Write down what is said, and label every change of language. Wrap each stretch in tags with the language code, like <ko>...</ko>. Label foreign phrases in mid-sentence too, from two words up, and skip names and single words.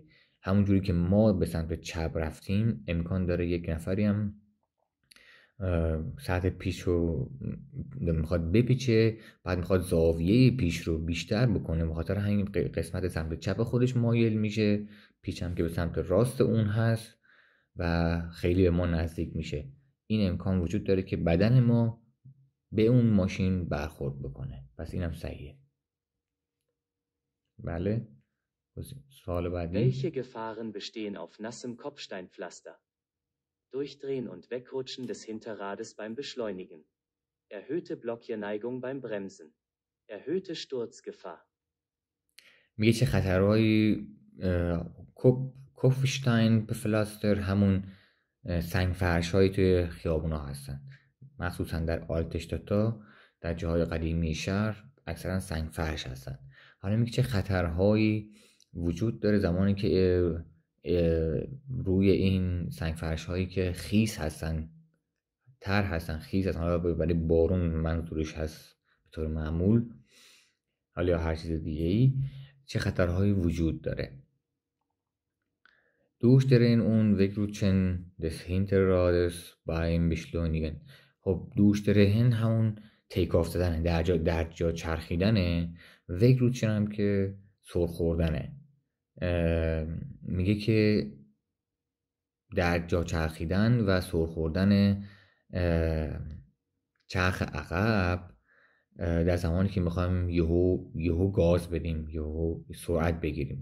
<fa>همونجوری که ما به سمت چپ رفتیم امکان داره یک نفری هم سطح پیچ رو میخواد بپیچه، بعد میخواد زاویه پیچ رو بیشتر بکنه، بخاطر همین قسمت سمت چپ خودش مایل میشه، پیچ هم که به سمت راست اون هست و خیلی به ما نزدیک میشه. این امکان وجود داره که بدن ما به اون ماشین برخورد بکنه. پس اینم صحیحه. بله. سوال بعدی.</fa> <de>Welche Gefahren bestehen auf nassem Kopfsteinpflaster? Durchdrehen und Wegrutschen des Hinterrades beim Beschleunigen. Erhöhte Blockierneigung beim Bremsen. Erhöhte Sturzgefahr.</de> <fa>میگه چه خطرهایی</fa> <de>Kopfstein Pflaster,</de> <fa>همون سنگ فرش هایی توی خیابونا هستن، مخصوصا در آلتشتاتا، در جاهای قدیمی شهر اکثرا سنگ فرش هستن. حالا میگه چه خطرهایی وجود داره زمانی که روی این سنگ فرش هایی که خیس هستن، تر هستن، خیس هستن، حالا برای بارون منظورش هست به طور معمول، حالا یا هر چیز دیگه ای، چه خطرهایی وجود داره.</fa> <de>Durchdrehen und wegrutschen des Hinterrades beim Beschleunigen.</de> <fa>خب durchdrehen همون</fa> <en>take off</en> <fa>دادنه، در جا چرخیدنه. wegrutschen هم که سر خوردنه. میگه که در جا چرخیدن و سر خوردن چرخ عقب در زمانی که میخوایم یهو گاز بدیم، یهو سرعت بگیریم.</fa>